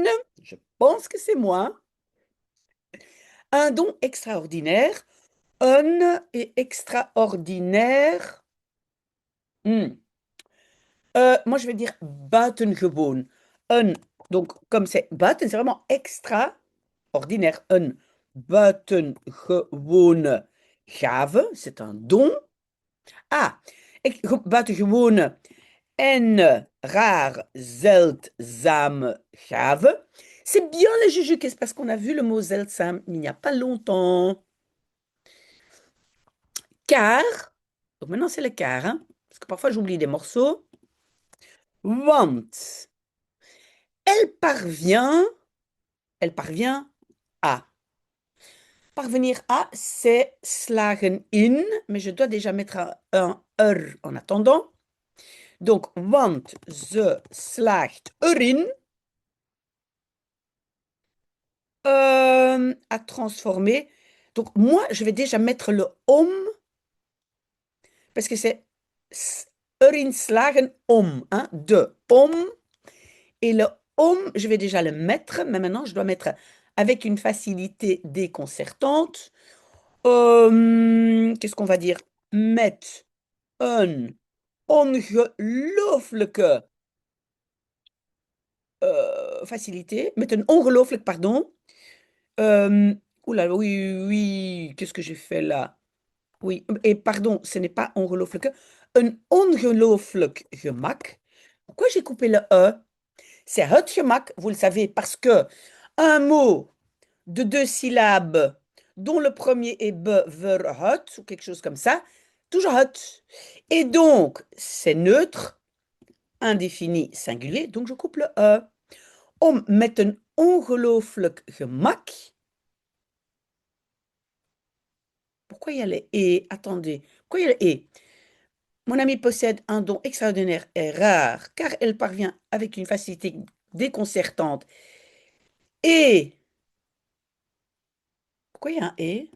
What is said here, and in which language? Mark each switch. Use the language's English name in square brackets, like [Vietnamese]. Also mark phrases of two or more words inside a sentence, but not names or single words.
[French] Je pense que c'est moi. Un don extraordinaire. Un et extraordinaire. Hmm. Moi, je vais dire buitengewoon. Un, donc, comme c'est buiten, c'est vraiment extraordinaire. Un [Dutch] buitengewone gave, [French] c'est un don. [Dutch] Ah, buitengewone en rare, zeldzame gave. [French] C'est bien les Jujuques parce qu'on a vu le mot zeldzame il n'y a pas longtemps. Car, donc maintenant c'est le car, hein, parce que parfois j'oublie des morceaux. Want, elle parvient, elle parvient à. Parvenir à, c'est [Dutch] slagen in, [French] mais je dois déjà mettre un er en attendant. Donc, [Dutch] want ze slaagt erin [French] à transformer. Donc, moi, je vais déjà mettre le om, parce que c'est [Dutch] erin slagen om, [French] hein, [Dutch] de om. [French] Et le om, je vais déjà le mettre, mais maintenant, je dois mettre avec une facilité déconcertante. Qu'est-ce qu'on va dire? [Dutch] Met een ongelooflijke facilité. Met een ongelooflijk, [French] pardon. Oula, oui, oui, qu'est-ce que j'ai fait là? Oui, et pardon, ce n'est pas ongelooflijke. [Dutch] Een ongelooflijk gemak. [French] Pourquoi j'ai coupé le E? C'est [Dutch] het gemak, [French] vous le savez, parce que un mot de deux syllabes dont le premier est be, ver, het, ou quelque chose comme ça, toujours het. Et donc, c'est neutre, indéfini, singulier, donc je coupe le E. [Dutch] Om met een ongelooflijk gemak. [French] Pourquoi il y a les et? Attendez, pourquoi il y a les et? Mon ami possède un don extraordinaire et rare, car elle parvient avec une facilité déconcertante. Et, pourquoi il y a un et?